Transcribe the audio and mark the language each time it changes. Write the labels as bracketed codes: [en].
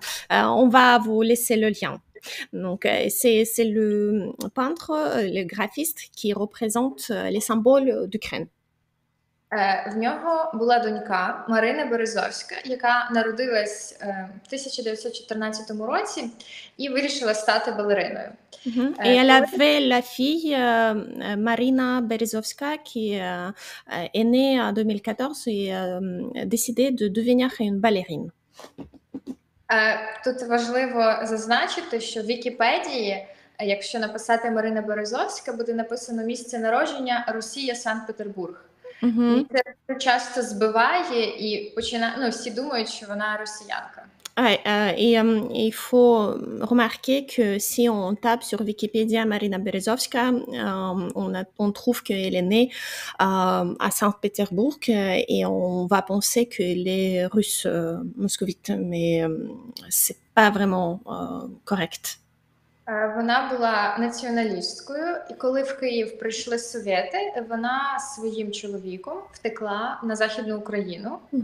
[fr] On va vous laisser le lien. Donc, c'est le peintre, le graphiste qui représente les symboles d'Ukraine. [uk] В нього була донька Марина Березовська, яка народилась в 1914 році і вирішила стати балериною. [fr] Et elle avait la fille Marina Berezovska qui est née en 2014 et décidé de devenir une ballerine. [uk] Тут важливо зазначити, що в Вікіпедії, якщо написати Марина Березовська, буде написано місце народження Росія, Санкт-Петербург. І це часто збиває і всі думають, що вона росіянка. [fr] Et il faut remarquer que si on tape sur Wikipédia Marina Berezovska, on trouve qu'elle est née à Saint-Pétersbourg et on va penser qu'elle est russe moscovite, mais c'est pas vraiment correct. [uk] Вона була націоналісткою, і коли в Київ прийшли совєти, вона своїм чоловіком втекла на Західну Україну.